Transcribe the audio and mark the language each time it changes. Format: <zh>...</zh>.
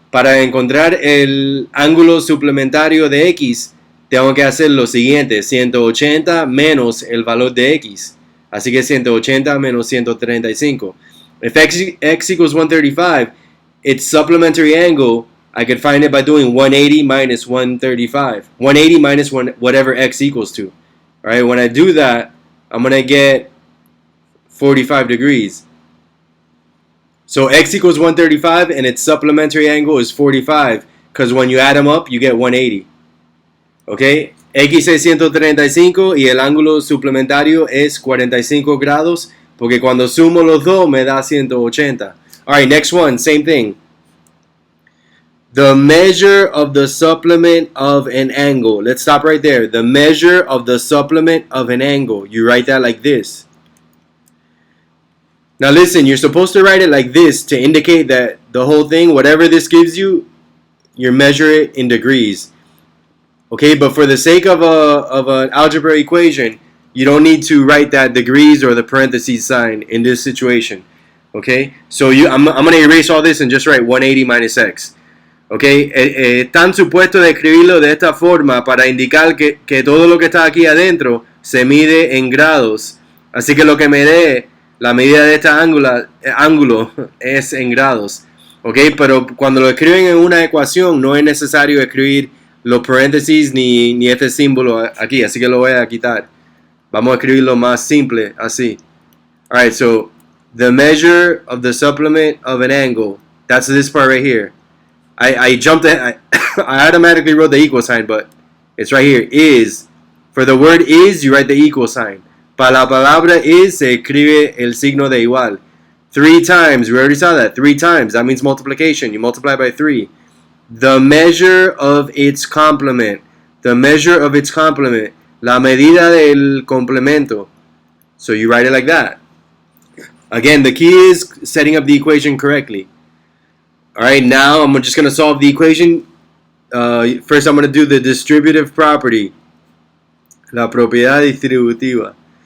<es>Para encontrar el ángulo suplementario de x, tengo que hacer lo siguiente, 180 menos el valor de x. Así que 180 menos 135.</es> <en>If x equals 135, its supplementary angle, I could find it by doing 180 minus 135. 180 minus whatever x equals to. All right, when I do that, I'm going to get 45 degrees. So x equals 135 and its supplementary angle is 45, because when you add them up, you get 180.</en> <es>Okay, x es 135 y el ángulo suplementario es 45 grados, porque cuando sumo los dos me da 180.</es> <en>Alright, next one, same thing. The measure of the supplement of an angle. Let's stop right there. The measure of the supplement of an angle. You write that like this. Now listen, you're supposed to write it like this to indicate that the whole thing, whatever this gives you, you measure it in degrees. Okay, but for the sake of an algebra equation, you don't need to write that degrees or the parentheses sign in this situation. Okay, so I'm going to erase all this and just write 180 minus x.</en> <es>Okay, están supuestos de escribirlo de esta forma para indicar que todo lo que está aquí adentro se mide en grados. Así que lo que me dé la medida de este ángulo es en grados. Ok, pero cuando lo escriben en una ecuación no es necesario escribir los paréntesis ni este símbolo aquí. Así que lo voy a quitar. Vamos a escribirlo más simple así.</es> <en>Alright, so the measure of the supplement of an angle, that's this part right here. I jumped I automatically wrote the equal sign, but it's right here. Is. For the word is, you write the equal sign.</en> <es>Para la palabra is, se escribe el signo de igual.</es> <en>3 times, we already saw that. 3 times, that means multiplication. You multiply by 3. The measure of its complement. The measure of its complement.</en> <es>La medida del complemento.</es> <en>So you write it like that. Again, the key is setting up the equation correctly. Alright, now I'm just going to solve the equation. First, I'm going to do the distributive property.</en> <es>La propiedad distributiva.</es>